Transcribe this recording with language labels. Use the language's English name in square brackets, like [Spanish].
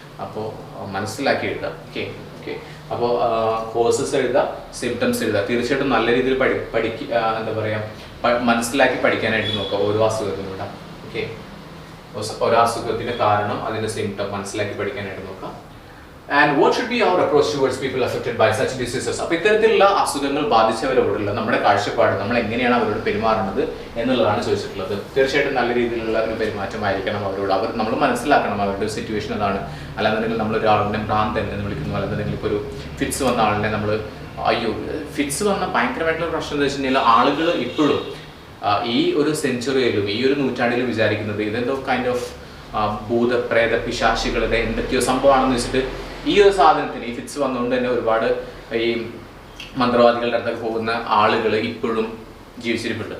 [Malayalam] അപ്പോൾ മനസ്സിലാക്കി എഴുതാം. ഓക്കെ, അപ്പോൾ കോഴ്സസ് എഴുതുക, സിംറ്റംസ് എഴുതുക. തീർച്ചയായിട്ടും നല്ല രീതിയിൽ എന്താ പറയുക, മനസ്സിലാക്കി പഠിക്കാനായിട്ട് നോക്കുക ഓരോ അസുഖത്തിലൂടെ. ഓക്കെ, ഓരോ അസുഖത്തിന്റെ കാരണം, അതിന്റെ സിംറ്റം മനസ്സിലാക്കി പഠിക്കാനായിട്ട് നോക്കാം. [English] And what should be our approach towards people affected by such diseases? [Malayalam] അപ്പോൾ ഇത്തരത്തിലുള്ള അസുഖങ്ങൾ ബാധിച്ചവരോടുള്ള നമ്മുടെ കാഴ്ചപ്പാട്, നമ്മൾ എങ്ങനെയാണ് അവരോട് പെരുമാറുന്നത് എന്നുള്ളതാണ് ചോദിച്ചിട്ടുള്ളത്. തീർച്ചയായിട്ടും നല്ല രീതിയിലുള്ള ഒരു പെരുമാറ്റമായിരിക്കണം അവരോട്. നമ്മൾ മനസ്സിലാക്കണം അവരുടെ സിറ്റുവേഷൻ അതാണ്. അല്ലാന്നുണ്ടെങ്കിൽ നമ്മൾ ഒരാളിനെ ഭ്രാന്തൻ എന്ന് വിളിക്കുന്നു, അല്ലാന്നുണ്ടെങ്കിൽ ഇപ്പോൾ ഒരു ഫിറ്റ്സ് വന്ന ആളിനെ നമ്മൾ അയ്യോ, ഫിറ്റ്സ് വന്ന ഭയങ്കരമായിട്ടുള്ള പ്രശ്നം എന്ന് വെച്ചിട്ടുണ്ടെങ്കിൽ ആളുകൾ ഇപ്പോഴും ഈ ഒരു സെഞ്ചുറിയിലും ഈ ഒരു നൂറ്റാണ്ടിലും വിചാരിക്കുന്നത് ഇതെന്തോ കൈൻഡ് ഓഫ് ഭൂതപ്രേത പിശാചികളുടെ എന്തൊക്കെയോ സംഭവമാണെന്ന് വെച്ചിട്ട് ഈ ഒരു സാധനത്തിന് ഈ ഫിറ്റ്സ് വന്നുകൊണ്ട് തന്നെ ഒരുപാട് ഈ മന്ത്രവാദികളുടെ അടുത്തൊക്കെ പോകുന്ന ആളുകൾ ഇപ്പോഴും ജീവിച്ചിരിപ്പുണ്ട്.